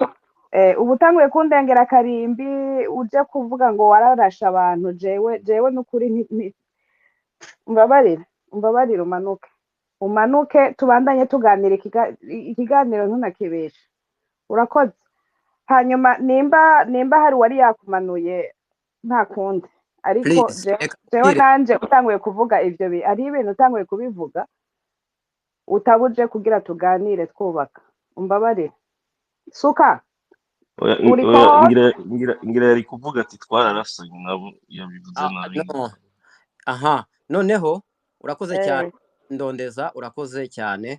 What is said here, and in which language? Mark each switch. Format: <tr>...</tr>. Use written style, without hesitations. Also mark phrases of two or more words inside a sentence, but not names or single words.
<rn>ubu utanguye kundengera karimbi uje kuvuga ngo wararashe abantu jewe n'ukuri umbabarire umanuke umanuke tubandanye tuganira ikiganiro ntunakibeshe. Urakoze. Hanyuma nimba hari wari yakumanuye nta kundi, ariko please reka jewe mbwire nanje utanguye kuvuga ivyo ari ibintu utanguye kubivuga utabuje kugira tuganire twubaka, umbabarire. Suka uri ko ngira yari kuvuga ati twararasanye nabo yabivuze nabi. no aha noneho urakoze cyane ndondeza urakoze cyane.</rn>